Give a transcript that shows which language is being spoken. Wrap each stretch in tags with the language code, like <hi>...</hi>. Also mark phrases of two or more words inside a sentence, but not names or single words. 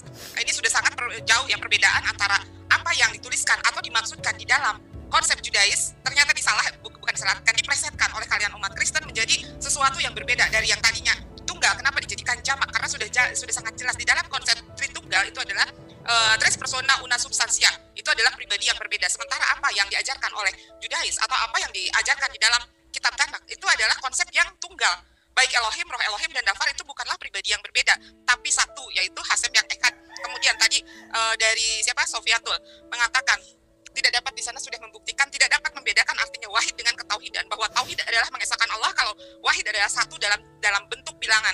<id>Ini sudah sangat jauh ya perbedaan antara apa yang dituliskan atau dimaksudkan di dalam konsep Judais ternyata diplesetkan oleh kalian umat Kristen menjadi sesuatu yang berbeda dari yang tadinya tunggal. Kenapa dijadikan jamak? Karena sudah sangat jelas di dalam konsep Tritunggal itu adalah</id> <la>tres persona una substansia,</la> <id>itu adalah pribadi yang berbeda. Sementara apa yang diajarkan oleh Judais atau apa yang diajarkan di dalam kitab Tanakh itu adalah konsep yang tunggal. Baik Elohim, Roh Elohim, dan Dafar itu bukanlah pribadi yang berbeda, tapi satu, yaitu Hasem yang ekad. Kemudian tadi dari Sofiatul mengatakan tidak dapat di sana sudah membuktikan, tidak dapat membedakan artinya wahid dengan ketauhidan, bahwa tauhid adalah mengesahkan Allah, kalau wahid adalah satu dalam bentuk bilangan.</id>